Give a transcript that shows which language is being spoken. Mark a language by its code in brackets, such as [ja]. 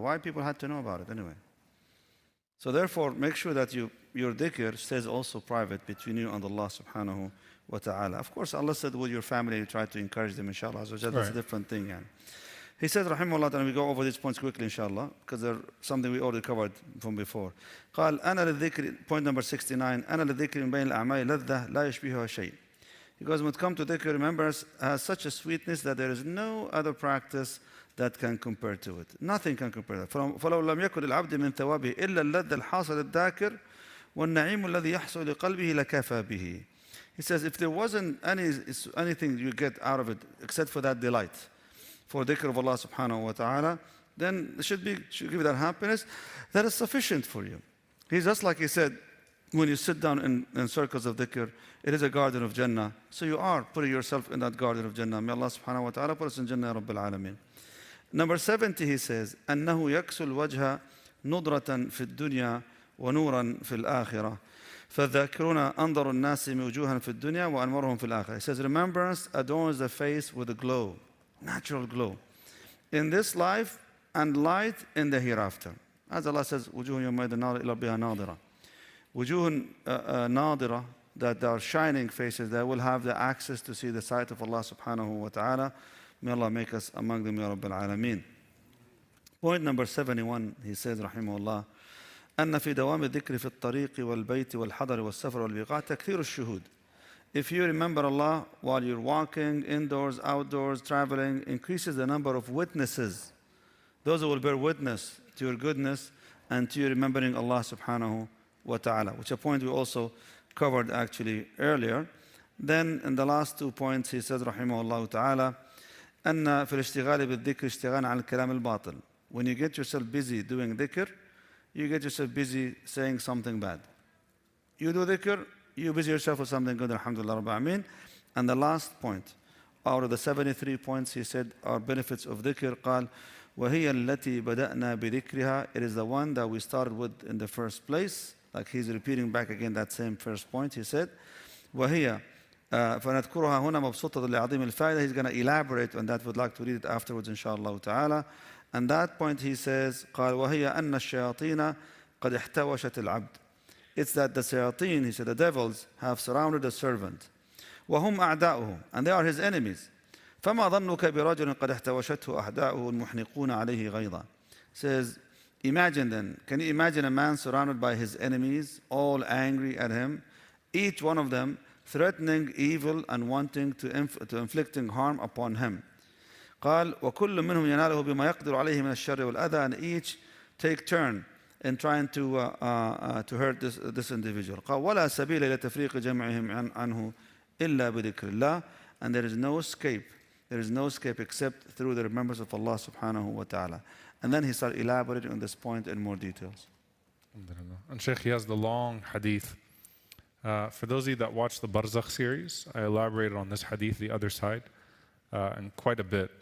[en] Why people had to know about it anyway? So therefore, make sure that your dhikr stays also private between you and Allah subhanahu wa ta'ala. Of course, Allah said with your family, you try to encourage them, inshallah. So that's a different thing. Yani. He said, rahimahullah, and we go over these points quickly, inshallah, because they're something we already covered from before. [ar] قال أنا للذكر, [en] point number 69, [ar] أنا للذكر من بين الأعمال لذة لا يشبهها شيء. [en] Because when it comes to dhikr, remembrance has such a sweetness that there is no other practice that can compare to it. Nothing can compare to it. [ar] فلو لم يكن للعبد من ثوابه إلا اللذة الحاصل الذاكر والنعيم الذي يحصل لقلبه لكفى به. [en] He says, if there wasn't anything you get out of it except for that delight, for dhikr of Allah subhanahu wa ta'ala, then it should give you that happiness that is sufficient for you. He's just like he said, when you sit down in circles of dhikr, it is a garden of Jannah. So you are putting yourself in that garden of Jannah. May Allah subhanahu wa ta'ala put us in Jannah, Rabbil Alameen. Number 70, he says, [ar] أنه يكسو الوجه نضرة في الدنيا ونورا في الآخرة [en] فالذاكرون أنظر الناس وجوها في الدنيا وأنورهم في الآخرة. He says, remembrance adorns the face with a glow, natural glow, in this life and light in the hereafter. [ar] As Allah says, وجوه يومئذ ناظرة إلى ربها ناظرة. وجوه ناظرة, [en] that are shining faces that will have the access to see the sight of Allah subhanahu wa ta'ala. May Allah make us among them, Ya Rabbil Alameen. Point number 71, he says, [ar] rahimahullah, أن في دوام الذكر في الطريق والبيت والحضر والسفر والبقاع تكثير الشهود. [en] If you remember Allah while you're walking, indoors, outdoors, traveling, increases the number of witnesses. Those who will bear witness to your goodness and to your remembering Allah subhanahu wa ta'ala, which a point we also covered actually earlier. Then in the last 2 points he says [ar] رحمه الله تعالى أن في الاشتغال بالذكر اشتغال عن الكلام الباطل. [en] When you get yourself busy doing dhikr, you get yourself busy saying something bad. You do dhikr, you busy yourself with something good, alhamdulillah rabbil alameen. And the last point, out of the 73 points he said are benefits of dhikr, [ar] قال وهي التي بدأنا بذكرها. [en] It is the one that we started with in the first place. Like he's repeating back again that same first point. He said, [ar] وهي فنذكرها هنا مبسوطة لعظيم الفائدة. [en] He's going to elaborate on that. Would like to read it afterwards, inshallah ta'ala. And that point he says, [ar] قال وهي أن الشياطين قد احتوشت العبد. [en] It's that the shayateen, he said, the devils have surrounded the servant. [ar] وهم أعداؤه, [en] and they are his enemies. [ar] فما ظنك برجل قد احتوشته أعداؤه المحنقون عليه غيظا. [en] Says, imagine then, can you imagine a man surrounded by his enemies, all angry at him, each one of them threatening evil and wanting to inflicting harm upon him. [ar] قال وكل منهم يناله بما يقدر عليه من الشر والأذى, [en] and each take turn in trying to hurt this individual. [ar] قال ولا سبيل إلى تفريق جمعهم عنه إلا بذكر الله, [en] and there is no escape. There is no escape except through the remembrance of Allah subhanahu wa ta'ala. And then he started elaborating on this point in more details. And Sheikh, he has the long hadith. For those of you that watch the Barzakh series, I elaborated on this hadith, the other side, and quite a bit.